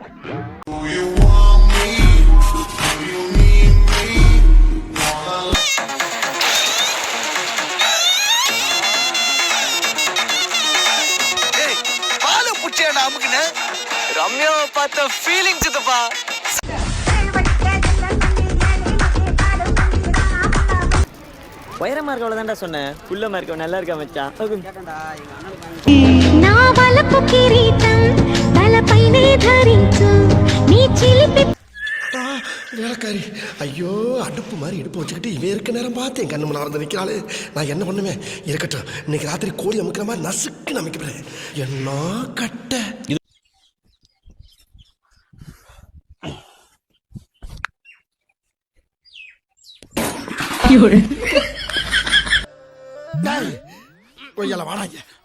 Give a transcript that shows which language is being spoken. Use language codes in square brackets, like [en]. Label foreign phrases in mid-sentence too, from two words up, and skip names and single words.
[ta] ரம்யாவை பார்த்த ஃபீலிங்ஸ் இதுப்பா. உயரமா இருக்கவள தான்டா சொன்னேன். குள்ளமா இருக்கவ நல்லா இருக்கா மச்சான். [te] నా వలపు కిరీటం తలపైనే ధరించు నీ చిలిపి. [ta] வேலைக்காரி, ஐயோ அடுப்பு மாதிரி இடுப்பு வச்சுக்கிட்டு இவன் இருக்க நேரம் பார்த்து என் கண்ணு முன்னாடி வந்து நிற்கிறாள். நான் என்ன பண்ணுவேன்? இருக்கட்டும், இன்னைக்கு ராத்திரி கோழி அமுக்கிற மாதிரி நசுக்கு அமைக்கிறேன். என்ன கட்ட கொய்யால வாடாங்க.